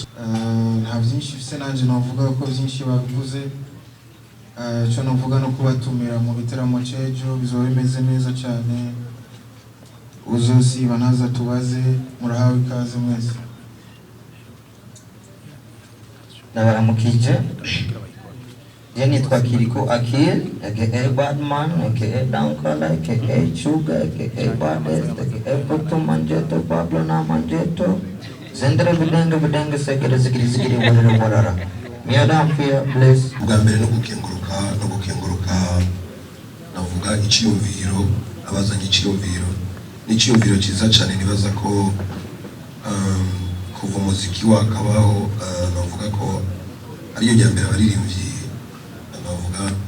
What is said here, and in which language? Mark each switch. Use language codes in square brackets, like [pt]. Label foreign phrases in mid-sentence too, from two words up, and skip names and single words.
[rn] nta byinshi bise nanje navuga ko byinshi babivuze cyo navuga no kubatumira mu bitaramo cy'ejo bizoba bimeze neza cyane uzosiba naza tubaze murahawe ikaze mwese ndabaramukije nitwa Kirikou aka Badman aka Dankala aka Chuga aka Bades aka Puto Manjeto Pablo na Manjeto Zendere Bidenga Zigiri Warara Miadampia bless bwa mbere no gukenguruka navuga iciyumviro abazanye iciyumviro n'iciyumviro cyiza cyane nibaza ko kuva umuziki wakabaho navuga ko ariyo jya mbere abaririmbyi navuga